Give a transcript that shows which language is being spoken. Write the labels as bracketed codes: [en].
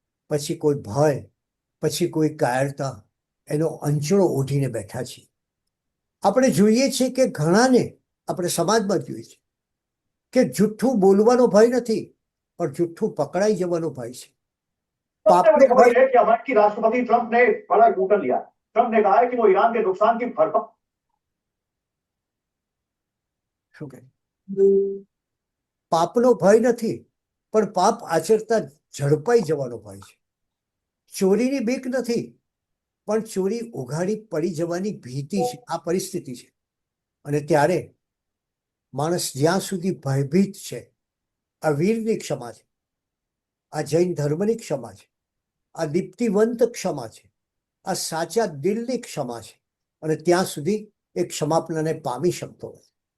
[gu] પછી કોઈ ભય, પછી કોઈ કાયરતા એનો અંચળો ઓઢીને બેઠા છીએ. આપણે જોઈએ છીએ કે ઘણાને આપણે સમાજમાં જોઈએ છીએ કે જુઠ્ઠું બોલવાનો ભય નથી, પણ જુઠ્ઠું પકડાઈ જવાનો ભય છે. [hi] सबसे बड़ी [gu] પાપનો [hi] खबर यह है कि अमेरिकी राष्ट्रपति ट्रंप ने बड़ा यूटर्न लिया। ट्रंप ने कहा है कि वो ईरान के नुकसान की भरपाई [gu] શું કહે? પાપનો ભય નથી, પણ પાપ આચરતા ઝડપાઈ જવાનો ભય છે. ચોરીની બીક નથી, પણ ચોરી ઉઘાડી પડી જવાની ભીતિ છે. આ પરિસ્થિતિ છે. અને ત્યારે માણસ જ્યાં સુધી ભયભીત છે, આ વીરની ક્ષમા છે, આ જૈન ધર્મની ક્ષમા છે, આ દીપ્તિવંત ક્ષમા છે, આ સાચા દિલની ક્ષમા છે, અને ત્યાં સુધી એ ક્ષમાપણાને પામી શકતો નથી.